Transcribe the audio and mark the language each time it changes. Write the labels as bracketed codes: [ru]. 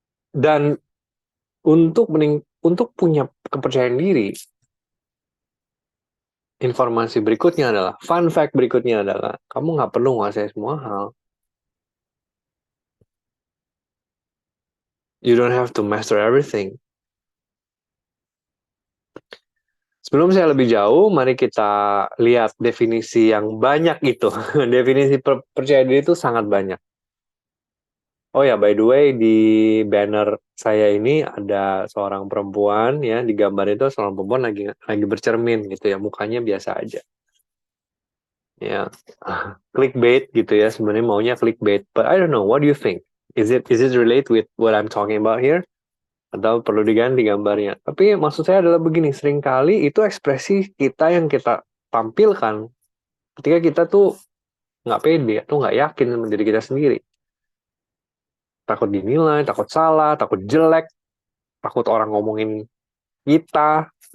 [id] Dan untuk punya kepercayaan diri, informasi berikutnya adalah, fun fact berikutnya adalah, kamu nggak perlu menguasai semua hal. [en] You don't have to master everything. [id] Sebelum saya lebih jauh, mari kita lihat definisi yang banyak itu. Definisi percaya diri itu sangat banyak. Oh ya, by the way, di banner saya ini ada seorang perempuan ya, di gambar itu seorang perempuan lagi bercermin gitu ya, mukanya biasa aja. Ya, clickbait gitu ya, sebenarnya maunya clickbait. [en] But I don't know, what do you think? Is it relate with what I'm talking about here? [id] Atau perlu diganti gambarnya? Tapi maksud saya adalah begini, seringkali itu ekspresi kita yang kita tampilkan ketika kita tuh nggak pede atau nggak yakin sama diri kita sendiri. Takut dinilai, takut salah, takut jelek, takut orang ngomongin kita.